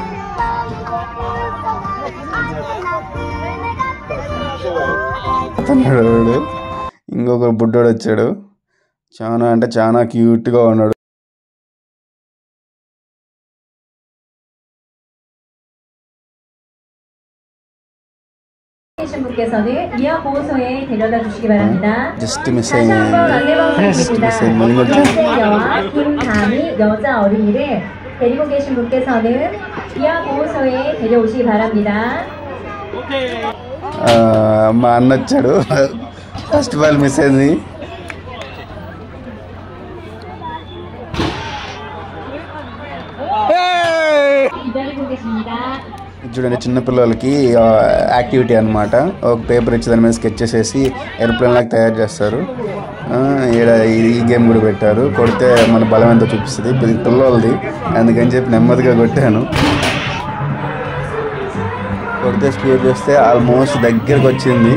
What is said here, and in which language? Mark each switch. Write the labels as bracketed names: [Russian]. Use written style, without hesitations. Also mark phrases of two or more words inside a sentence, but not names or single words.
[Telugu] అతను ఇంకొక బుడ్డోడు వచ్చాడు. చాలా అంటే చాలా క్యూట్గా ఉన్నాడు. [English] just miss [Telugu] అయింది. [Korean] 데리고 계신 분께서는 이하 보호소에 데려오시기 바랍니다. [Telugu] మా అన్న వచ్చాడు. [English] first of all miss అయింది. [Korean] 기다리고 계십니다. [Telugu] చూడండి చిన్నపిల్లలకి యాక్టివిటీ అనమాట. ఒక పేపర్ ఇచ్చి దాని మీద స్కెచ్ చేసేసి ఏరోప్లేన్ లాగా తయారు చేస్తారు. ఈ గేమ్ కూడా పెట్టారు. కొడితే మన బలం ఎంతో చూపిస్తుంది. పిల్లలది అందుకని చెప్పి నెమ్మదిగా కొట్టాను. కొడితే స్పీడ్ చేస్తే ఆల్మోస్ట్ దగ్గరకు వచ్చింది.